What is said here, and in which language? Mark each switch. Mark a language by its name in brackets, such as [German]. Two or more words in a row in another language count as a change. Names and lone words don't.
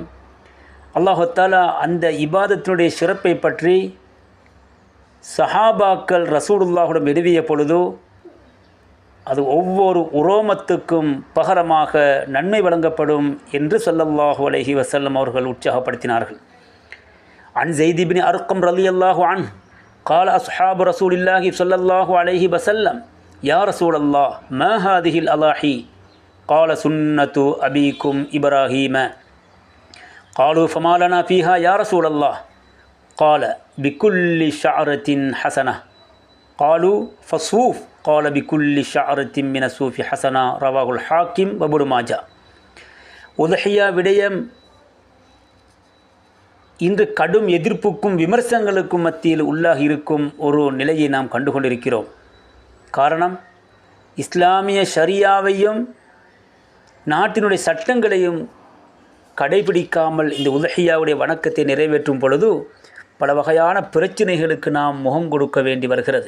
[Tamil] அல்லாஹு தஆலா அந்த இபாதத்தினுடைய சிறப்பை பற்றி சஹாபாக்கள் ரசூலுல்லாஹுடன் எழுதிய பொழுது அது ஒவ்வொரு உரோமத்துக்கும் பகரமாக நன்மை வழங்கப்படும் என்று [Arabic] صلى الله عليه وسلم [Tamil] அவர்கள் உற்சாகப்படுத்தினார்கள். [Arabic] عن زيد بن أرقم رضي الله عنه قال أصحاب رسول الله صلى الله عليه وسلم: يا رسول الله ما هذه الأضاحي؟ قال: سنة أبيكم إبراهيم. قالوا: فما لنا فيها يا رسول الله؟ قال: بكل شعرة حسنة. قالوا: فصوف. قال بكل شعرة من الصوف حسنا رواه الحاكم وابن ماجه. [Tamil] உதஹியா விடயம் இன்று கடும் எதிர்ப்புக்கும் விமர்சனங்களுக்கும் மத்தியில் உள்ளாகி இருக்கும் ஒரு நிலையை நாம் கண்டுகொண்டிருக்கிறோம். காரணம், இஸ்லாமிய ஷரியாவையும் நாட்டினுடைய சட்டங்களையும் கடைபிடிக்காமல் இந்த உதஹியாவுடைய வணக்கத்தை நிறைவேற்றும் பொழுது பல வகையான பிரச்சனைகளுக்கு நாம் முகம் கொடுக்க வேண்டி வருகிறது.